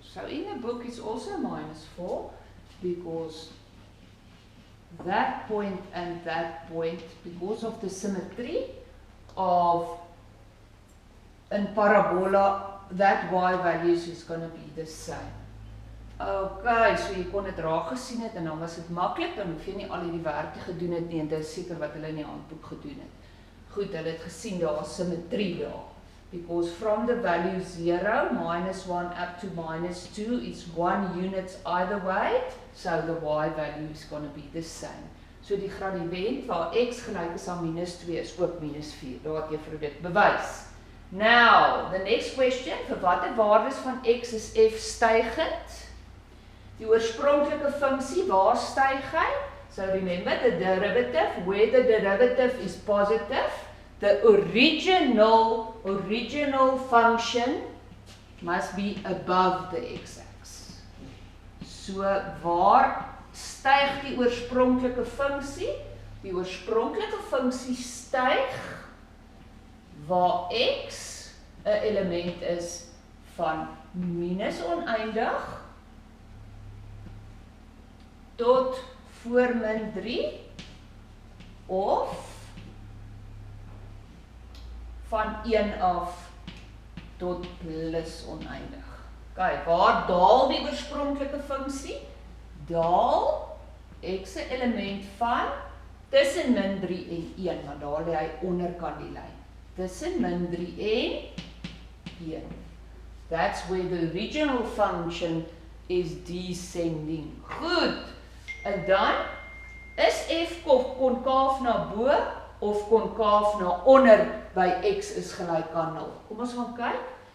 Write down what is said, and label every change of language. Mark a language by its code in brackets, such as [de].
[en] So in the book it's also minus 4 because that point and that point, because of the symmetry of in parabola, that y values is going to be the same. [af] Okay, so jy kon dit raak gesien het en dan was dit maklik, dan hoef jy nie al hierdie werke gedoen het nie en dit is seker wat hulle in die handboek gedoen het. Goed, hulle het gesien daar is symmetrie daar. [en] Because from the value 0, -1 up to -2, it's 1 unit either way, so the y value is going to be the same. [af] So die gradiënt waar x gelyk is aan -2 is ook -4. Daar het juffrou dit bewys. [en] Now, the next question, [af] vir watter waardes van x is f stygend? Die oorspronklike funksie, waar styg hy? [en] So remember the derivative, where the derivative is positive, the original function must be above the x-axis. [af] So waar styg die oorspronklike funksie? Die oorspronklike funksie styg waar x 'n element is van minus oneindig tot voor min 3 of van 1 af tot plus oneindig. Kyk, waar daal die oorspronklike funksie? Daal x 'n element van tussen min 3 en 1, want daar lê hy onderkant die lyn. Tussen min 3 en 1. [en] That's where the original function is descending. [af] Goed. En dan is f konkaaf na bo of konkaaf na onder by x is gelyk aan 0. Kom ons gaan kyk.